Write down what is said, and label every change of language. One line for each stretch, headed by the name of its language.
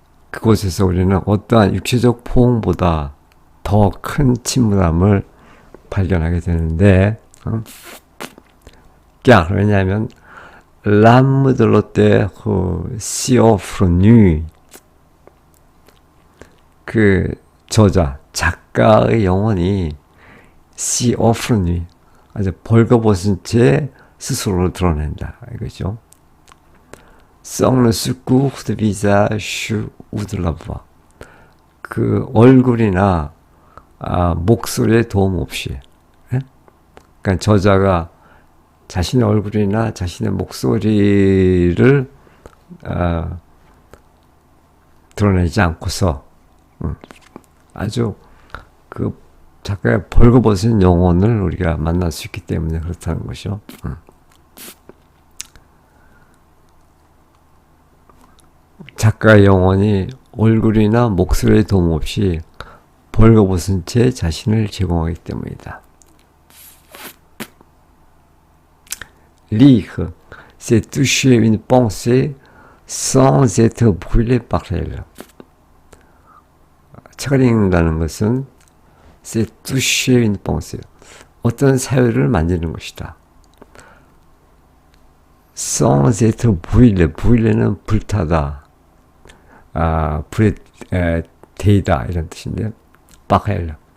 Korean: 그곳에서 우리는 어떠한 육체적 포옹보다 더 큰 친밀함을 발견하게 되는데, 왜냐하면
French: l'âme de l'auteur s'y offre nue.
Korean: 그 저자, 작가의 영혼이
French: s'y offre nue,
Korean: 아주 벌거벗은 채 스스로를 드러낸다. 이거죠.
French: sans le secours de visage ou de la voix.
Korean: 그 얼굴이나 목소리의 도움 없이. 그러니까 저자가 자신의 얼굴이나 자신의 목소리를 드러내지 않고서 아주 그 작가의 벌거벗은 영혼을 우리가 만날 수 있기 때문에 그렇다는 것이죠. 작가의 영혼이 얼굴이나 목소리의 도움 없이 벌거벗은 채 자신을 제공하기 때문이다.
French: Lire, c'est toucher une pensée sans être brûlé par elle.
Korean: 책을 읽는다는 것은
French: c'est toucher une pensée,
Korean: 어떤 사유를 만지는 것이다.
French: sans être brûlé,
Korean: brûlé는 불타다, 불에 데이다 이런 뜻인데,
French: par elle.